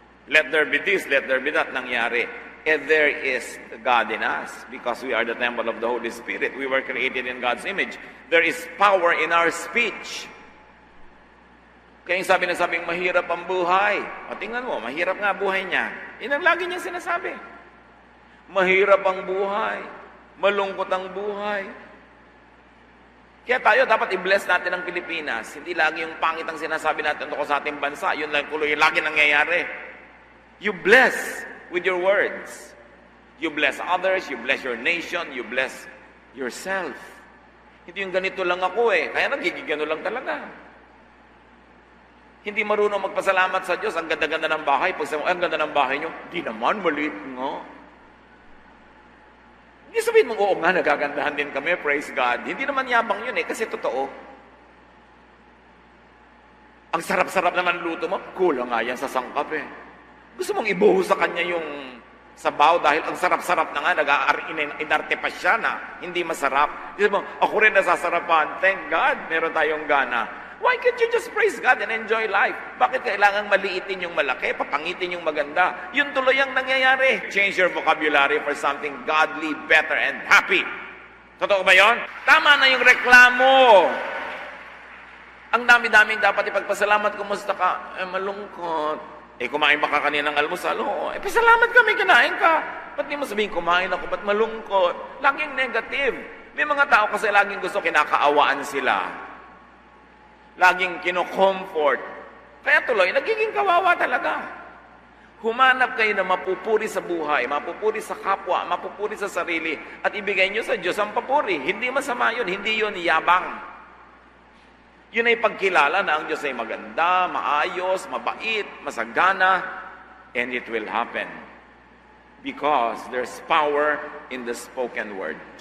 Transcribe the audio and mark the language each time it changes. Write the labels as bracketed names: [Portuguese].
[English] Let there be this, let there be that. [Filipino] Nangyari. [English] And there is God in us because we are the temple of the Holy Spirit. We were created in God's image. There is power in our speech. [Filipino] Kaya yung sabing mahirap ang buhay. O tingnan mo, mahirap nga buhay niya. Yun ang lagi niya sinasabi. Mahirap ang buhay. Malungkot ang buhay. Kaya tayo dapat i-bless natin ang Pilipinas. Hindi lagi yung pangit ang sinasabi natin tungkol sa ating bansa. Yun lang tuloy, lagi nangyayari. [English] You bless with your words. You bless others, you bless your nation, you bless yourself. [Filipino] Hindi yung ganito lang ako kaya nagiging gano lang talaga. Hindi marunong magpasalamat sa Diyos, ang ganda-ganda ng bahay. Pag sabi mo, ang ganda ng bahay nyo, di naman, maliit nga. Hindi sabihin mo, oo nga, nagagandahan din kami, [English] praise God. [Filipino] Hindi naman yabang yun kasi totoo. Ang sarap-sarap naman luto mo, kulang nga yan sa sangkap Gusto mong ibuhos sa kanya yung sabaw dahil ang sarap-sarap na nga, inarte pa siya na hindi masarap. Gusto mo, ako rin nasasarapan. [English] Thank God, [Filipino] meron tayong gana. [English] Why can't you just praise God and enjoy life? [Filipino] Bakit kailangang maliitin yung malaki, papangitin yung maganda? Yun tuloy ang nangyayari. [English] Change your vocabulary for something godly, better, and happy. [Filipino] Totoo ba yun? Tama na yung reklamo. Ang dami-daming dapat ipagpasalamat. Kumusta ka? Malungkot. Kumain ba ka kaninang almusal? Oo. Pasalamat kami, kinain ka. Ba't di mo sabihin, kumain ako, ba't malungkot? Laging negative. May mga tao kasi laging gusto, kinakaawaan sila. Laging kino-comfort. Kaya tuloy, nagiging kawawa talaga. Humanap kayo na mapupuri sa buhay, mapupuri sa kapwa, mapupuri sa sarili, at ibigay nyo sa Diyos ang papuri. Hindi masama yun, hindi yun yabang. Yun ay pagkilala na ang Diyos ay maganda, maayos, mabait, masagana, [English] and it will happen. Because there's power in the spoken word.